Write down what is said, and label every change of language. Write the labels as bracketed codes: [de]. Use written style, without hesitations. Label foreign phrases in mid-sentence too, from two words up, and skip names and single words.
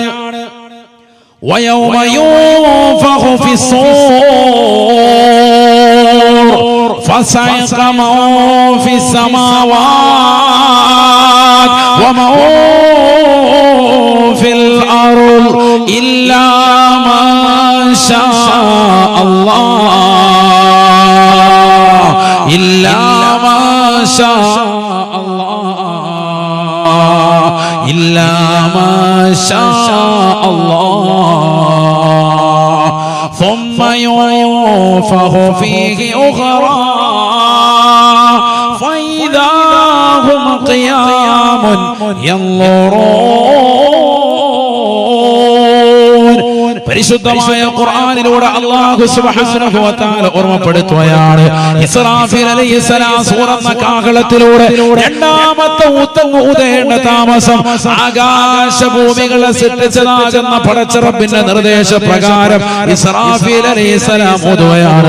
[ar] ويوم ينفخ في الصور فصعق من في السماوات ومن في الأرض إلا ما شا الله إلا ما شا إلا ما شاء الله ثم ينفخ فيه أخرى فإذا هم قيام ينظرون. [ml] പരിശുദ്ധമായ ഖുർആനിലൂടെ അല്ലാഹു [ar] سبحانه وتعالى [ml] ഓർമ്മപ്പെടുത്തുകയാണ്. ഇസ്രാഫീൽ അലൈഹിസ്സലാം സൂറന്ന കാഹളത്തിലൂടെ രണ്ടാമത്തെ ഊതേണ്ട താമസം ആകാശഭൂമികളെ സൃഷ്ടിച്ചതാകുന്ന പടച്ചറബിന്റെ നിർദ്ദേശപ്രകാരം ഇസ്രാഫീൽ അലൈഹിസ്സലാം ഊതുകയാണ്.